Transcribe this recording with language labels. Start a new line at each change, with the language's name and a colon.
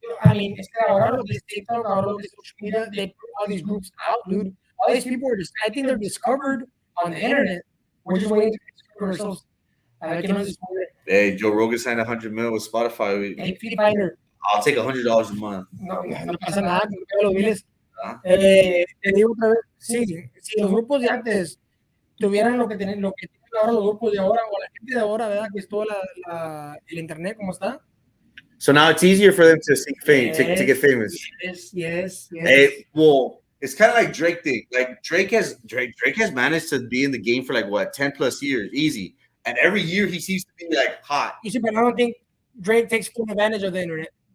English: I mean, it's
Spanish: ahora lo de TikTok, ahora lo de
English: social media, they put all these groups out, dude. All these people are just, I think they're discovered on the internet. We're just waiting to discover ourselves. Hey, Joe Rogan signed 100 million with Spotify. I'll take $100 a month.
Spanish: No pasa nada, los biles. Te digo otra vez, sí, si los grupos de antes tuvieran lo que tienen ahora los grupos de ahora, o la gente de ahora, ¿verdad? Que es todo el internet, ¿cómo está?
English: So now it's easier for them to seek fame, to get famous. Yes. Hey, well, it's kind of like Drake thing. Like Drake has managed to be in the game for like what 10 plus years, easy. And every year he seems to be like hot. You see, but I don't think Drake takes full advantage of the internet.